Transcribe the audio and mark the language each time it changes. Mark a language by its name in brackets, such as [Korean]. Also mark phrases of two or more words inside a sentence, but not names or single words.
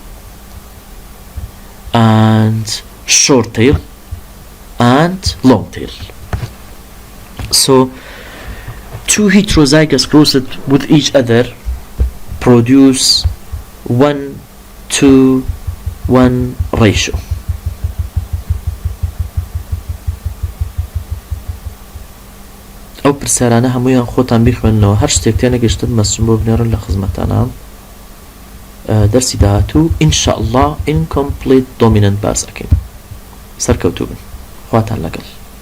[English] And short tail and long tail. So 2 heterozygous crossed with each other produce 1:1 ratio. [Central Kurdish] ئەو پرسیارانە هەموویان خۆتان بیخوێننەوە هەر شتێک تێنەگەشتن مەسوم بۆ بنێڕن لە خزمەتانە دەرسی داهاتوو ئینشاءالله [English] incomplete dominant [Central Kurdish] باس ئەکەین سەرکەوتوو بن خواتان لەگەڵ